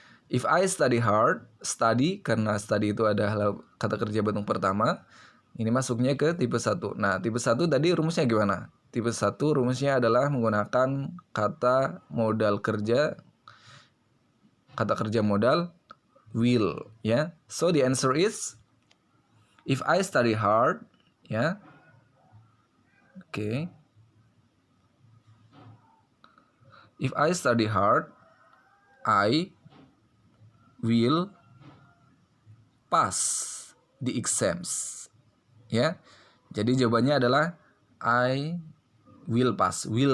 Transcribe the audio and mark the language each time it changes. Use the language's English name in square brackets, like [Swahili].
[English] If I study hard, [Indonesian] study karena study itu adalah kata kerja bentuk pertama, ini masuknya ke tipe 1. Nah, tipe 1 tadi rumusnya gimana? Tipe 1 rumusnya adalah menggunakan kata modal kerja, kata kerja modal will, ya. [English] So the answer is if I study hard, ya. Okay. If I study hard, I will pass the exams. [Indonesian] Ya. Jadi jawabannya adalah [English] I will pass.